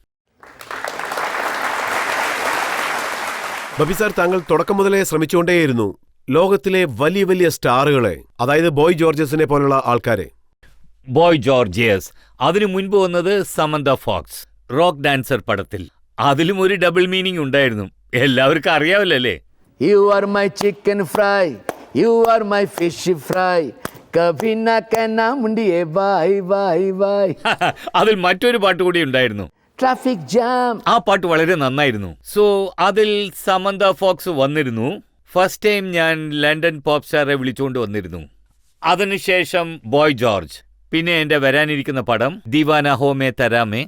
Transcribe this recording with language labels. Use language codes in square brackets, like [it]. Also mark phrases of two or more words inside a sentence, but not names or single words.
[ml] ബപ്പി സാർ, താങ്കൾ തുടക്കം മുതലേ ശ്രമിച്ചുകൊണ്ടേയിരുന്നു ലോകത്തിലെ വലിയ വലിയ സ്റ്റാറുകളെ, അതായത് ബോയ് ജോർജസിനെ പോലുള്ള ആൾക്കാരെ. ബോയ് ജോർജിയസ്, അതിനു മുൻപ് വന്നത് സമന്ത ഫോക്സ്, റോക്ക് ഡാൻസർ പടത്തിൽ. അതിലും ഒരു [en] double meaning [ml] ഉണ്ടായിരുന്നു. എല്ലാവർക്കും അറിയാമല്ലേ? [en] You are my chicken fry, you are my fish fry, [hi] कभी ना कहना मुंडिये [en] bye bye bye. [ml] അതിൽ മറ്റൊരു പാട്ട് കൂടി ഉണ്ടായിരുന്നു, Traffic jam. ആ പാട്ട് വളരെ നന്നായിരുന്നു. സോ അതിൽ സമന്ത ഫോക്സ് വന്നിരുന്നു. [en] first time [ml] ഞാൻ ലണ്ടൻ [en] pop star [ml] വിളിച്ചുകൊണ്ട് വന്നിരുന്നു. അതിനുശേഷം ബോയ് ജോർജ്. പിന്നെ എന്റെ വരാനിരിക്കുന്ന പടം ദീവാന ഹോമേ തരാമേ.